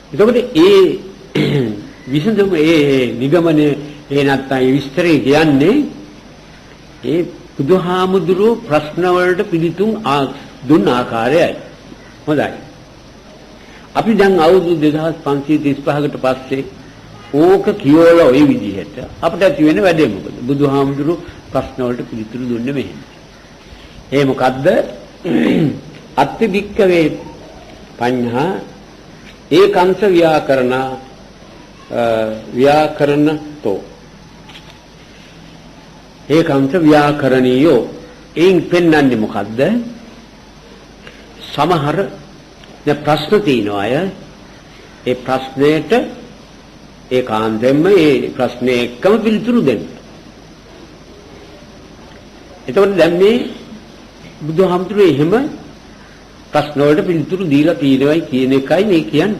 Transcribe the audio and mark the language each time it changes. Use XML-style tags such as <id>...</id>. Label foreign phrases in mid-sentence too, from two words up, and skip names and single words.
<si>එතකොට ඒ විසඳුම ඒ නිගමනය ඒ නැත්නම් ඒ විස්තරය කියන්නේ ඒ බුදුහාමුදුරුවෝ ප්‍රශ්න වලට පිළිතුරු දුන්න ආකාරයයි. හොඳයි. අපි දැන් අවුරුදු 2535කට පස්සේ ඕක කියවලා ওই විදිහට අපිට ඇති වෙන වැඩේ මොකද? බුදුහාමුදුරුවෝ ප්‍රශ්න වලට පිළිතුරු දුන්නේ මෙහෙම. ඒ මොකද්ද?</si> <pi>අත්ති භික්කවේ පඤ්ඤා ඒකාංශ ව්‍යාකරණතෝ ඒකාංශ ව්‍යාකරණීයෝ</pi> <si>එයින් පෙන්වන්නේ මොකද්ද? සමහර ප්‍රශ්න තියෙනවා අය ඒ ප්‍රශ්නයට ඒකාන්තයෙන්ම ඒ ප්‍රශ්නේ එක්කම පිළිතුරු දෙන්න. එතකොට දැන් මේ බුදුහාමුදුරුවෝ එහෙම ප්‍රශ්න වලට පිළිතුරු දීලා තියෙනවයි කියන එකයි මේ කියන්නේ.</si>